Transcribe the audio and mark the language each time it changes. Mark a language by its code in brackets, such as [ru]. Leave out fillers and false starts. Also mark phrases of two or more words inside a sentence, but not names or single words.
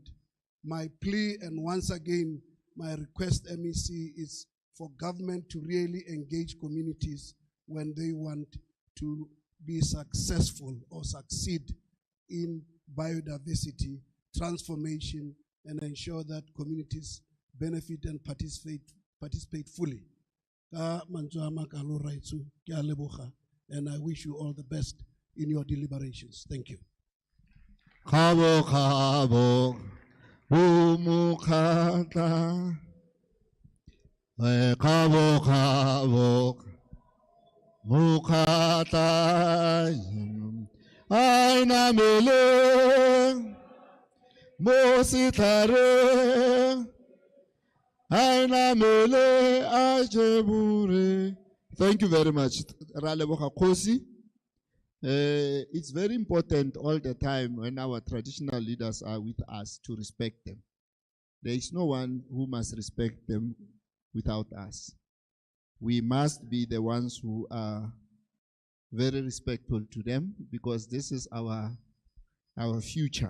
[en] My plea and once again my request, MEC, is for government to really engage communities when they want to be successful or succeed in biodiversity transformation and ensure that communities benefit and participate fully. [tn] Ka mantswe a makalo raitso, ke a leboga, [en] and I wish you all the best in your deliberations. Thank you. Khabo khabo umukhatla khabo khabo mukhatla aina mele mositlare aina mele ajebure. Thank you very much. [tn] Ra leboga Kgosi. [en] It's very important all the time when our traditional leaders are with us to respect them. There is no one who must respect them without us. We must be the ones who are very respectful to them because this is our future.